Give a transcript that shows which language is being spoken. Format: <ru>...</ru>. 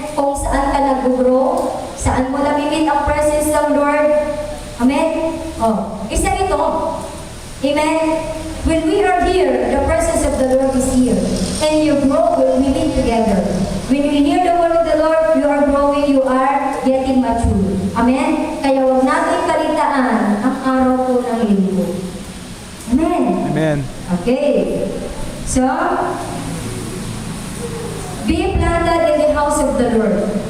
<tl>Kung saan ka nag-grow, saan mo namimit ang presence ng Lord. Amen? Oh, isa ito. Amen?</tl> <en>When we are here, the presence of the Lord is here. And you grow when we meet together. When you hear the word of the Lord, you are growing, you are getting mature. Amen?</en> <tl>Kaya huwag natin kalitaan ang araw po ng linggo. Amen? Amen. Okay.</tl> <en>So, be planted in the house of the Lord.</en>